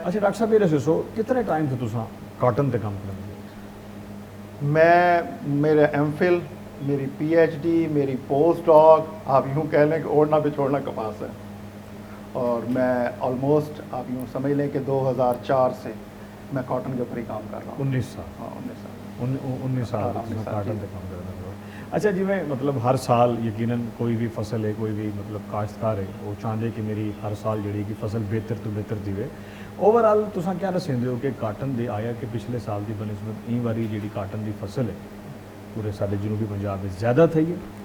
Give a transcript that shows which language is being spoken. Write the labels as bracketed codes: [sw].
[ur] اچھا ڈاکٹر صاحب, یہ سو کتنے ٹائم سے تساں کاٹن تے کام کرتے؟ میں میرے ایم فل, میری پی ایچ ڈی, میری پوسٹ ڈاک, آپ یوں کہہ لیں کہ اوڑھنا بچھوڑنا کپاس ہے, اور میں آلموسٹ آپ یوں سمجھ لیں کہ 2004 سے میں کاٹن کے اوپر ہی کام کر رہا ہوں. 19 سال. ہاں 19 سال کاٹن تے کام کر رہا ہوں. اچھا جی, میں مطلب ہر سال یقیناً کوئی بھی فصل ہے, کوئی بھی مطلب کاشتکار ہے, وہ چاہتے کہ میری ہر سال جڑی کہ فصل بہتر تو بہتر دیوے. [skr] اوور آل تساں کیا دسیں ہو کہ کاٹن دے آیا کہ پچھلے سال دی بنسبت این واری جڑی کاٹن دی فصل ہے پورے سارے جنوبی پنجاب میں زیادہ تھی ہے؟